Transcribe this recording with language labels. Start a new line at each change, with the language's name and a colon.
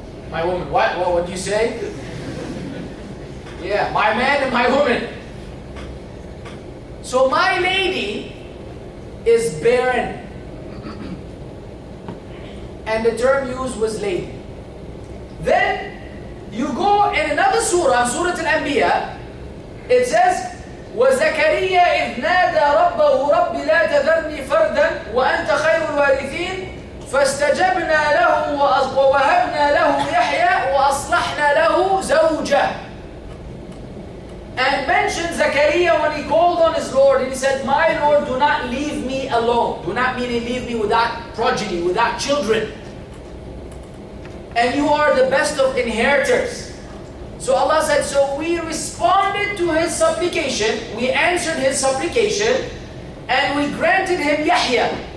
English: My woman, what would you say? Yeah, my man and my woman. So my lady is barren. And the term used was lady. Then you go in another surah, Surah Al-Anbiya, it says,
Arabic: وَزَكَرِيَّا إِذْ نَادَى رَبَّهُ رَبِّ لَا تَذَرْنِي فَرْدًا وَأَنْتَ خَيْرُ الْوَارِثِينَ فَاسْتَجَبْنَا لَهُ وَوَهَبْنَا لَهُ يَحْيَى وَأَصْلَحْنَا لَهُ زَوْجَهُ.
English: And mentioned Zakaria when he called on his Lord and he said, my Lord, do not leave me alone. Do not mean leave me without progeny, without children. And you are the best of inheritors. So Allah said, so we responded to his supplication, we answered his supplication, and we granted him Yahya.